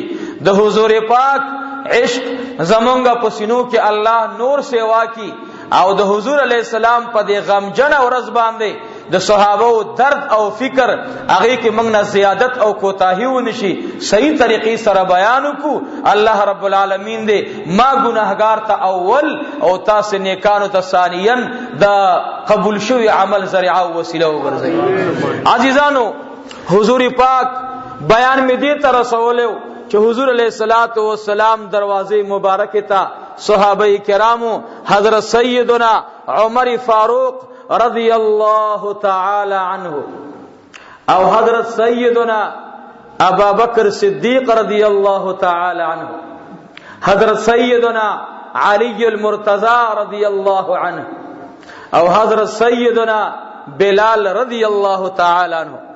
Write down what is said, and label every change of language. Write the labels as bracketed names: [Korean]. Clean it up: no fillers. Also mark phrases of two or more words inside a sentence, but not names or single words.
[Pashto] د حضور پاک عشق زمونږه په سینو کې الله نور سیوا کی، او د حضور [Arabic] علیہ السلام [Pashto] په دې غمجن ورځ باندې د صحابه درد او فکر هغه کې موږ نه زیادت او کوتاهی ونشي، صحیح طریقې سره بیان وکړو. الله [Arabic] رب العالمین [Pashto] دې ما ګناهګار ته اول او تاسو نیکانو ته ثانیا د قبول شوی عمل ذریعہ او وسیله وګرځي. عزیزانو، حضور پاک بیان میں دې تر رسولو چې حضور [Arabic] علیہ السلام [Pashto] دروازے مبارک تا صحابہ کرامو حضرت سیدنا عمر فاروق [Arabic] رضی اللہ تعالی عنہ [Pashto] او حضرت سیدنا ابا بکر صدیق [Arabic] رضی اللہ تعالی عنہ، [Pashto] حضرت سیدنا علی المرتضی [Arabic] رضی اللہ عنہ [Pashto] او حضرت سیدنا بلال [Arabic] رضی اللہ تعالی عنہ.